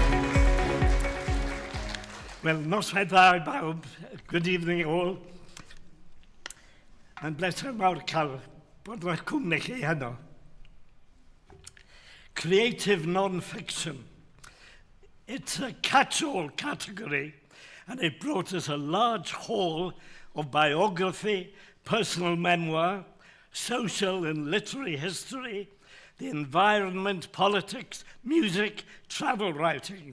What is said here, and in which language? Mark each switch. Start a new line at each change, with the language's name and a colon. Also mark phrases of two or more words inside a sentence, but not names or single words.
Welsh: Wel, noswaith dda i bawb.
English: Good evening all.
Welsh: Mae'n bleser mawr cael bod mae'r cwmni chi heno.
English: Creative non-fiction. It's a catch-all category, and it brought us a large haul of biography, personal memoir, social and literary history, the environment, politics, music, travel writing.